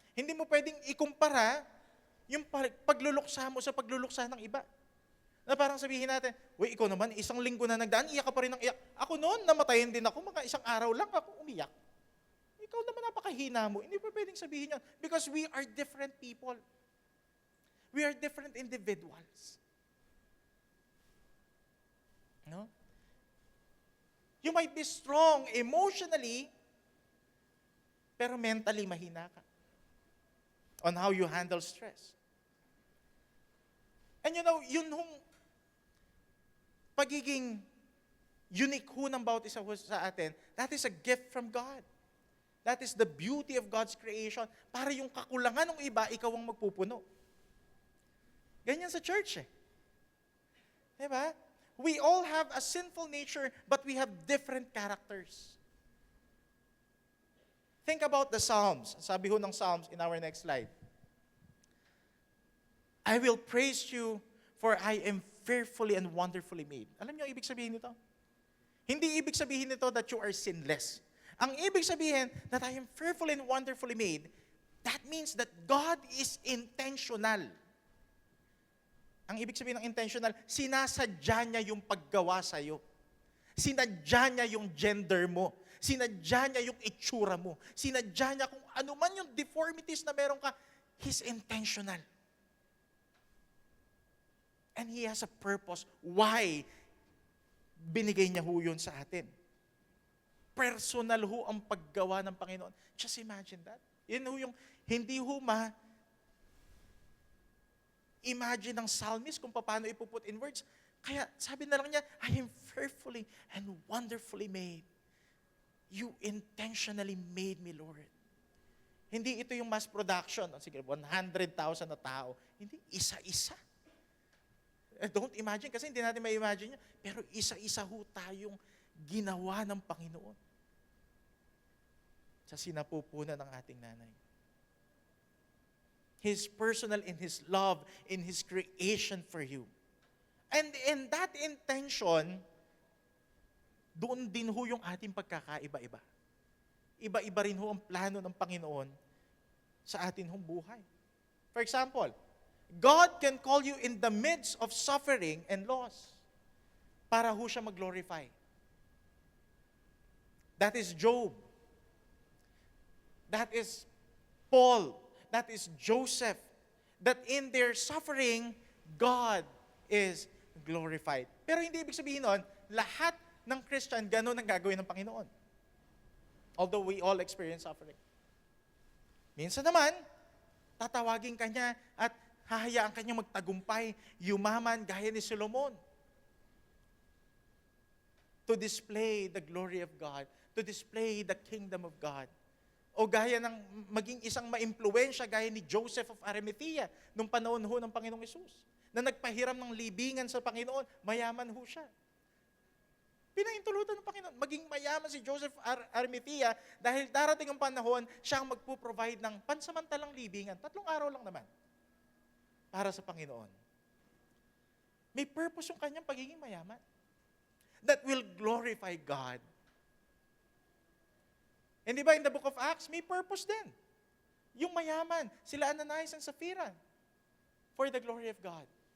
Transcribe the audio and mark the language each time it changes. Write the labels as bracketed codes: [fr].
[tl] Hindi mo pwedeng ikumpara yung pagluluksa mo sa pagluluksa ng iba. Na parang sabihin natin, uy, ikaw naman, isang linggo na nagdaan, iyak ka pa rin ng iyak. Ako noon, namatayin din ako, mga isang araw lang ako umiyak. Ikaw naman napakahina mo. Hindi pa pwedeng sabihin yan. [en] Because we are different people. We are different individuals. No? You might be strong emotionally, [tl] pero mentally mahina ka [en] on how you handle stress. And you know, [tl] yun hong pagiging unique ho ng bawat isa sa atin, [en] that is a gift from God. That is the beauty of God's creation. [tl] Para yung kakulangan ng iba, ikaw ang magpupuno. Ganyan sa church eh. Diba? [en] We all have a sinful nature, but we have different characters. Think about the Psalms. [tl] Sabi ho ng Psalms [en] in our next slide. I will praise you, for I am fearfully and wonderfully made. [tl] Alam niyo ang ibig sabihin nito? Hindi ibig sabihin nito [en] that you are sinless. [tl] Ang ibig sabihin [en] that I am fearfully and wonderfully made, that means that God is intentional. [tl] Ang ibig sabihin ng intentional, sinasadya niya yung paggawa sa'yo. Sinadya niya yung gender mo. Sinadya niya yung itsura mo. Sinadya niya kung ano man yung deformities na meron ka, [en] He's intentional. And He has a purpose. Why? [tl] Binigay niya ho yun sa atin. Personal ho ang paggawa ng Panginoon. [en] Just imagine that. [tl] Yun ho yung, hindi ho imagine ng psalmist kung paano ipuput in words. Kaya sabi na lang niya, [en] I am fearfully and wonderfully made. You intentionally made me, Lord. [tl] Hindi ito yung mass production. Sige, 100,000 na tao. Hindi, isa-isa. [en] Don't imagine, [tl] kasi hindi natin ma-imagine yun. Pero isa-isa ho tayong ginawa ng Panginoon sa sinapupunan ng ating nanay. [en] His personal in His love, in His creation for you. And in that intention, [tl] doon din ho yung ating pagkakaiba-iba. Iba-iba rin ho ang plano ng Panginoon sa atin hong buhay. [en] For example, God can call you in the midst of suffering and loss [tl] para ho siya mag-glorify. [en] That is Job. That is Paul. That is Joseph. That in their suffering, God is glorified. [tl] Pero hindi ibig sabihin nun, lahat ng Christian, ganun ang gagawin ng Panginoon. [en] Although we all experience suffering. [tl] Minsan naman, tatawagin ka niya at hahayaan ka niya magtagumpay, yumaman gaya ni Solomon. [en] to display the glory of God, to display the kingdom of God. [tl] O gaya ng maging isang maimpluwensya gaya ni Joseph of Arimathea nung panahon ho ng Panginoong Hesus, na nagpahiram ng libingan sa Panginoon, mayaman ho siya. Pinaintulutan ng Panginoon, maging mayaman si Joseph Arimathea dahil darating ang panahon, siya ang magpo-provide ng pansamantalang libingan. 3 araw lang naman para sa Panginoon. May purpose yung kanyang pagiging mayaman [en] that will glorify God. And [tl] di ba [en] in the book of Acts, [tl] may purpose din. Yung mayaman, sila [en] Ananias and Sapphira, for the glory of God.